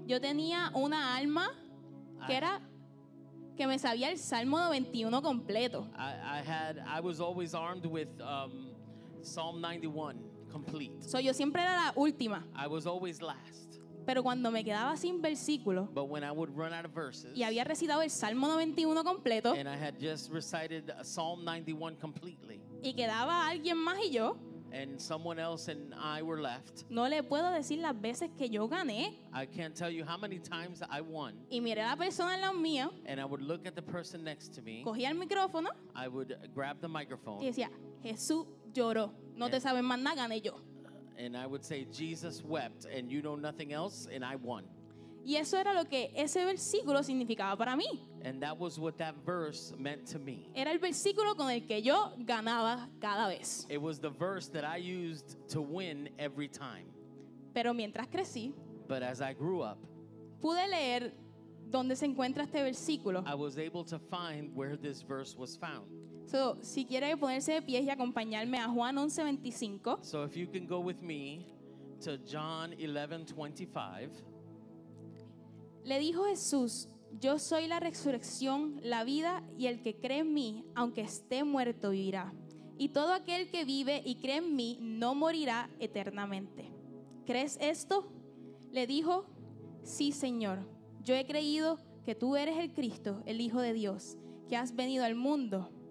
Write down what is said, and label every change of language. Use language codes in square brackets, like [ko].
[es] Yo tenía una alma que me sabía el Salmo 91 completo. [en] I was always armed with Psalm 91 complete. [es] So, yo siempre era la última. [en] I was always last. [es] Pero cuando me quedaba sin versículo [en] But when I would run out of verses, [es] y había recitado el Salmo 91 completo [en] and I had just recited Psalm 91 completely, [es] y quedaba alguien más y yo, [en] and someone else and I were left, [es] no le puedo decir las veces que yo gané. [en] I can't tell you how many times I won. [es] Y miré a la persona al lado mío, [en] And I would look at the person next to me, [es] cogía el micrófono [en] I would grab the [es] y [en] microphone, [es] decía, Jesús lloró. No te sabes más nada, gané yo. [en] and I would say, Jesus wept, and you know nothing else, and I won. [es] Y eso era lo que ese versículo significaba para mí. [en] And that was what that verse meant to me. [es] Era el versículo con el que yo ganaba cada vez. [en] It was the verse that I used to win every time. [es] Pero mientras crecí, [en] But as I grew up, [es] pude leer dónde se encuentra este versículo. [en] I was able to find where this verse was found. [es] So, si quiere ponerse de pie y acompañarme a Juan 11:25. [en] So if you can go with me to John 11:25. [es] Le dijo Jesús, yo soy la resurrección, la vida, y el que cree en mí, aunque esté muerto, vivirá. Y todo aquel que vive y cree en mí no morirá eternamente. ¿Crees esto? Le dijo, sí, Señor. Yo he creído que tú eres el Cristo, el Hijo de Dios, que has venido al mundo.